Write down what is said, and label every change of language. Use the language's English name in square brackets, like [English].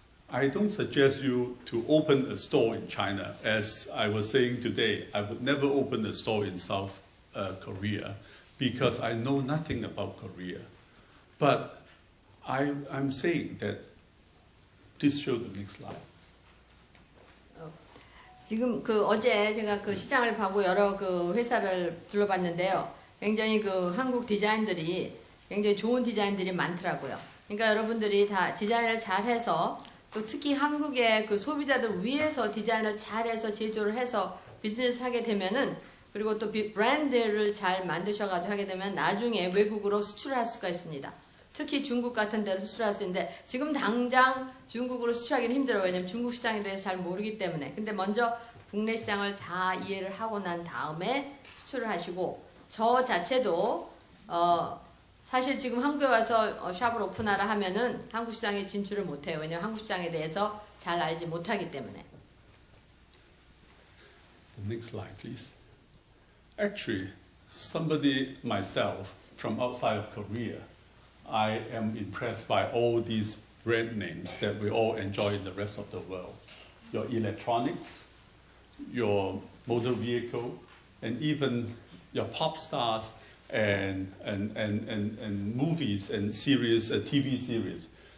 [English] I don't suggest you to open a store in China. As I was saying today, I would never open a store in South Korea because I know nothing about Korea. But I'm saying that, please show the next slide. [Korean] 지금 그 어제 제가 그 시장을 가고 여러 그 회사를 둘러봤는데요. 굉장히 그 한국 디자인들이 굉장히 좋은 디자인들이 많더라고요. 그러니까 여러분들이 다 디자인을 잘해서 또 특히 한국의 그 소비자들 위해서 디자인을 잘해서 제조를 해서 비즈니스 하게 되면은, 그리고 또 브랜드를 잘 만드셔가지고 하게 되면 나중에 외국으로 수출할 수가 있습니다. 특히 중국 같은 데로 수출할 수 있는데 지금 당장 중국으로 수출하기는 힘들어요. 왜냐면 중국 시장에 대해서 잘 모르기 때문에. 근데 먼저 국내 시장을 다 이해를 하고 난 다음에 수출을 하시고, 저 자체도 사실 지금 한국에 와서 샵을 오픈하라 하면은 한국 시장에 진출을 못해요. 왜냐면 한국 시장에 대해서 잘 알지 못하기 때문에. [English] The next slide, please. Actually, somebody myself from outside of Korea, I am impressed by all these brand names that we all enjoy in the rest of the world. Your electronics, your motor vehicle, and even your pop stars and movies and series, TV series.